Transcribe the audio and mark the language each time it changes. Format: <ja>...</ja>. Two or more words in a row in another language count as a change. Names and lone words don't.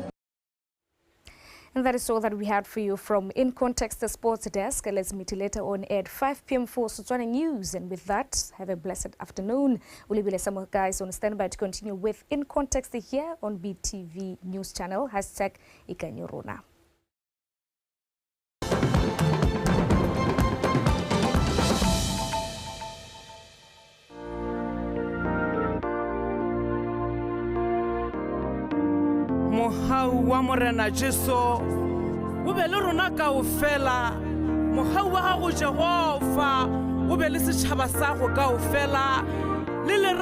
<en>And that is all that we had for you from In Context, the sports desk. Let's meet you later on at 5 p.m. for Botswana News. And with that, have a blessed afternoon. We'll be some guys on standby to continue with In Context here on BTV News Channel. #Ikanyorona.</en> <nso>Mohau wa morena Jesu o be le rona kaofela mohau wa gago Jehova o be le setšhaba sa go kaofela</nso> <st>le</st>